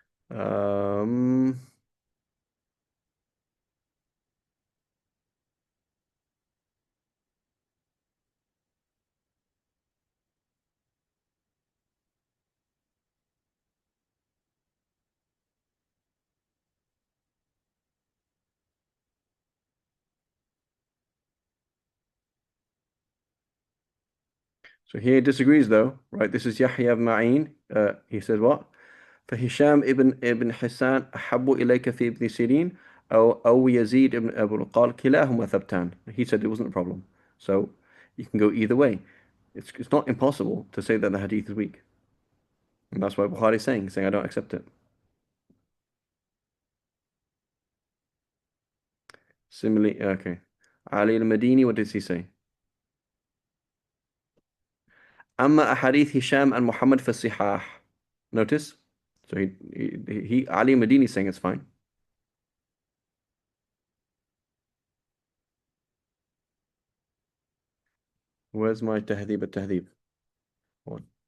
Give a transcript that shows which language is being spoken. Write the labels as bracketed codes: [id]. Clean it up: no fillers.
[en] Um, so here he disagrees though, right? This is Yahya ibn Ma'in. He says what? [ar] فهشام ابن حسان أحب إليك في ابن سيرين أو يزيد ابن أبو قال كلاهما ثبتان. [en] He said it wasn't a problem. So you can go either way. It's not impossible to say that the hadith is weak. And that's what Bukhari is saying I don't accept it. Similarly, okay. Ali al-Madini, what does he say? [ar] أما أحاديث هشام [en] and [ar] Muhammad في الصحاح. [en] Notice? So Ali al-Madini is saying it's fine. Where's my Tahdhib al-Tahdhib? One.